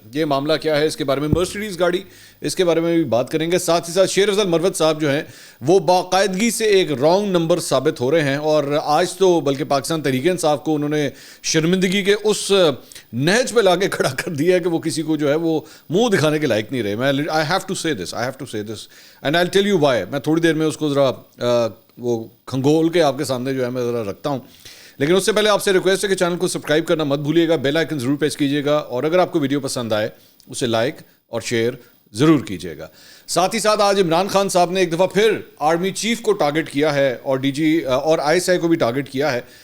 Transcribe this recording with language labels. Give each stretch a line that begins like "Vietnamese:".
Urdu: یہ معاملہ کیا ہے, اس کے بارے میں مرسیڈیز گاڑی, اس کے بارے میں بھی بات کریں گے. ساتھ ہی ساتھ شیر افضل مروت صاحب جو ہیں وہ باقاعدگی سے ایک رانگ نمبر ثابت ہو رہے ہیں, اور آج تو بلکہ پاکستان تحریک انصاف کو انہوں نے شرمندگی کے اس نہج پہ لا کے کھڑا کر دیا ہے کہ وہ کسی کو جو ہے وہ منہ دکھانے کے لائق نہیں رہے.
English: میں I have to say this and I'll tell you why.
Urdu: میں تھوڑی دیر میں اس کو ذرا وہ کھنگول کے آپ کے سامنے جو ہے میں ذرا رکھتا ہوں. لیکن اس سے پہلے آپ سے ریکویسٹ ہے کہ چینل کو سبسکرائب کرنا مت بھولیے گا, بیل آئکن ضرور پریس کیجیے گا, اور اگر آپ کو ویڈیو پسند آئے اسے لائک اور شیئر ضرور کیجیے گا. ساتھ ہی ساتھ آج عمران خان صاحب نے ایک دفعہ پھر آرمی چیف کو ٹارگٹ کیا ہے اور DG اور ISI کو بھی ٹارگٹ کیا ہے.